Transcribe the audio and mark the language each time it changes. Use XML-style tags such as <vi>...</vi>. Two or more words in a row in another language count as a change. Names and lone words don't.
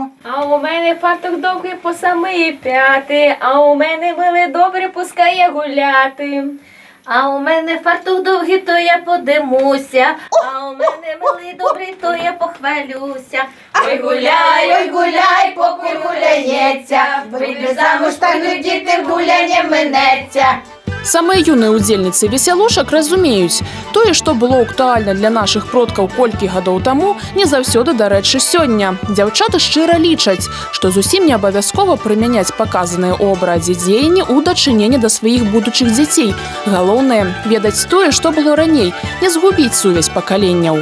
<uk>А у мене фартух довгий по самої п'яти, а у мене милий добре пускає гуляти. А у мене фартух довгий, то я подимуся, а у мене милий добрий, то я похвалюся. Ой гуляй, поки гуляється, вийди замуж, та не діти гуляння минеться.</uk> <ru>Самые юные</ru> <be>удзельницы весялушак разумеюць, тое, што было актуальна для нашых продкаў колькі гадоў таму, не заўсёды дарэчы сёння. Дзяўчаты шчыра лічаць, што зусім не абавязкова прымяняць паказаныя ў абрадзе дзеянні ў дачыненні да сваіх будучых дзяцей. Галоўнае ведаць тое, што было раней, не згубіць сувязь пакаленняў.</be>